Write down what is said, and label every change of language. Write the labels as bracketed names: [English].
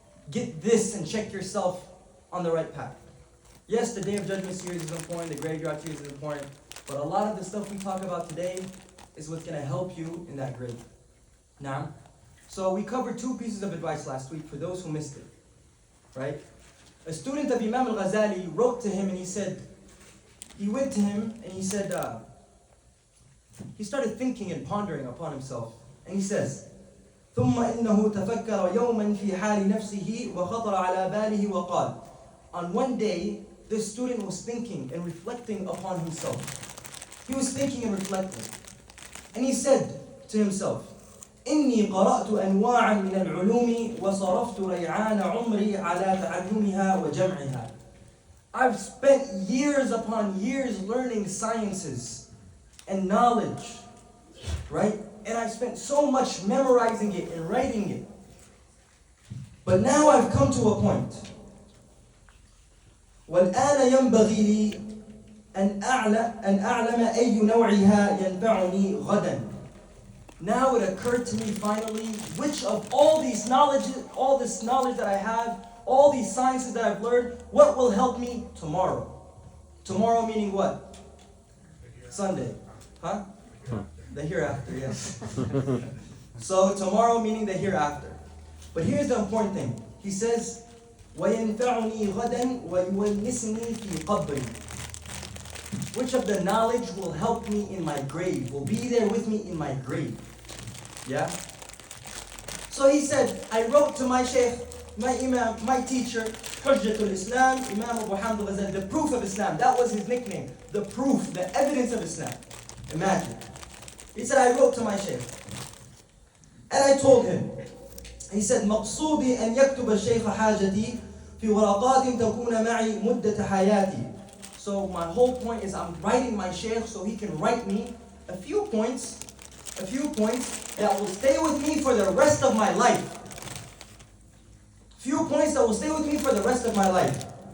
[English] Get this and check yourself on the right path. Yes, the Day of Judgment series is important, the Graveyard series is important, but a lot of the stuff we talk about today is what's going to help you in that grade. Now, so we covered 2 pieces of advice last week for those who missed it, right? A student of Imam Alghazali wrote to him and he went to him and he said, he started thinking and pondering upon himself. And he says, [Arabic] ثُمَّ إِنَّهُ تَفَكَّرَ يَوْمًا فِي حَالِ نَفْسِهِ وَخَطَرَ عَلَى بَالِهِ وَقَالَ. [English] On one day, this student was thinking and reflecting upon himself. He was thinking and reflecting. And he said to himself, [Arabic] إني قرأت أنواعا من العلوم وصرفت ريعان عمري على تعلمها وجمعها. [English] I've spent years upon years learning sciences and knowledge, right? And I've spent so much memorizing it and writing it. But now I've come to a point. [Arabic] والآن ينبغي لي أن أعلم أي نوعها ينفعني غدا. [English] Now it occurred to me finally, which of all this knowledge that I have, all these sciences that I've learned, what will help me tomorrow? Tomorrow meaning what? Sunday. Huh? The hereafter, yes. So tomorrow meaning the hereafter. But here's the important thing. He says, [Arabic] وَيَنْفَعُنِي غَدًا وَيُوَنِّسْنِي فِي قَبْرِي. [English] Which of the knowledge will help me in my grave, will be there with me in my grave? Yeah? So he said, I wrote to my shaykh, my imam, my teacher, Hujjatul Islam, Imam Alghazali, the proof of Islam. That was his nickname. The proof, the evidence of Islam. Imagine. He said, I wrote to my shaykh. And I told him, he said, [Arabic] مقصودي أن يكتب الشيخ حاجتي في ورقات تكون معي مدة حياتي. [English] So my whole point is I'm writing my shaykh so he can write me a few points that will stay with me for the rest of my life. Few points that will stay with me for the rest of my life.